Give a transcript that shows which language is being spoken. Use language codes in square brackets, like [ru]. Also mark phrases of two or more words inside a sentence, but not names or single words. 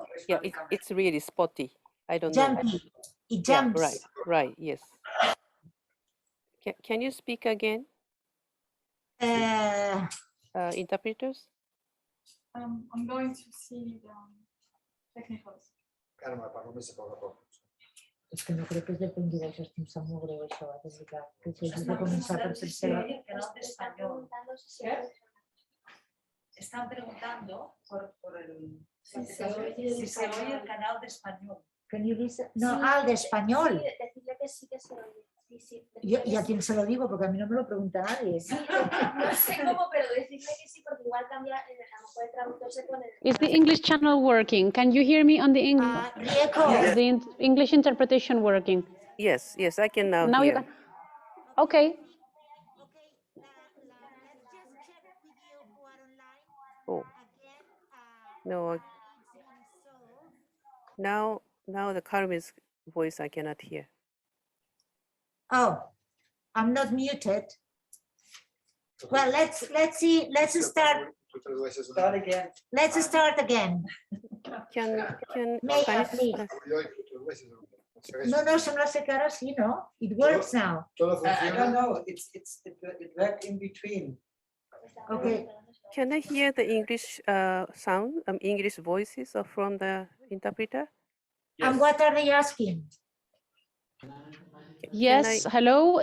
[en] Yeah, it's really spotty. I don't know. jumpy, it Yeah, jumps. right, yes. Can you speak again, interpreters? I'm going to see the technicals. [ca] Carme, parlo més a poc a poc. És que no crec que es depengui del Justin, em sap molt greu això, de veritat, que si hagi de començar per tercera. [es] Están preguntando por el... Si se oye el canal de español. [en] Can you listen? [es] No, el de español. Decirle que sí que se oye. Sí, sí. ¿Y a quién se lo digo? Porque a mí no me lo pregunta nadie. Sí, no sé cómo, pero decirle que sí, porque igual cambia, a lo mejor el traductor se pone... [en] Is the English channel working? Can you hear me on the English? Rieko. The English interpretation working? Yes, I can now Now you hear. can. Okay. Oh. No. Now the Carmen's voice I cannot hear. Oh, I'm not muted. Well, let's see. Let's start. Start again. Let's start again. Can Mayor, Spanish- please. [ca] No, sembla ser que ara sí, no? [en] It works now. I don't know. It worked in between. Okay. Can I hear the English sound, English voices from the interpreter? And what are they asking? Yes, hello.